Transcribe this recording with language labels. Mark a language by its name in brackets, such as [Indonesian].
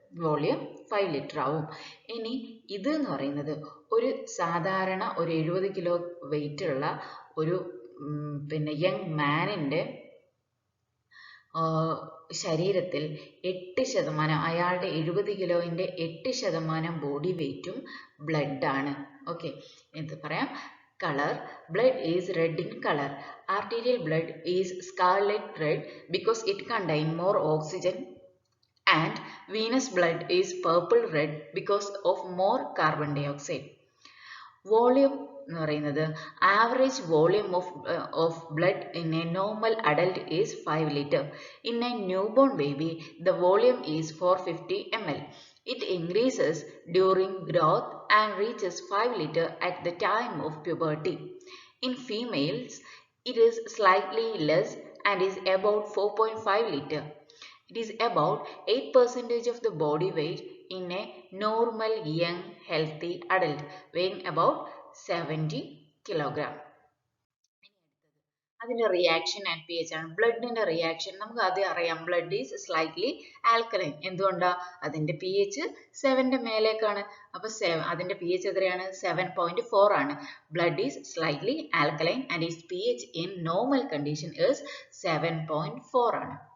[Malayalam] Volume 5 litre ആവും. ഇനി ഇത് എന്ന് പറയുന്നത് ഒരു സാധാരണ ഒരു 70 കിലോ വെയിറ്റ് ഉള്ള ഒരു പിന്നെ യങ് മാനിൻ്റെ ശരീരത്തിൽ 8% അയാളുടെ 70 കിലോയിൻ്റെ 8% ബോഡി വെയ്റ്റും ബ്ലഡ് ആണ്. ഓക്കെ, ഇത് പറയാം. [English] Colour, blood is red in color. Arterial blood is scarlet red because it contains more oxygen, and venous blood is purple red because of more carbon dioxide. [Malayalam] Volume എന്ന് പറയുന്നത് [English] Average volume of blood in a normal adult is 5 litre. In a new born baby the volume is 450 ml. It increases during growth and reaches 5 liter at the time of puberty. In females, it is slightly less and is about 4.5 liter. It is about 8% of the body weight in a normal young healthy adult weighing about 70 kilogram. [Malayalam] അതിൻ്റെ reaction and P H ആണ്. ബ്ലഡിൻ്റെ reaction നമുക്ക് ആദ്യം അറിയാം. [English] Blood is slightly alkaline. [Malayalam] എന്തുകൊണ്ടാണ്? അതിൻ്റെ P H 7ൻ്റെ മേലേക്കാണ്. അപ്പോൾ അതിൻ്റെ P H എത്രയാണ്? 7.4 ആണ്. [English] Blood is slightly alkaline and is P H in normal condition is 7.4 ആണ്.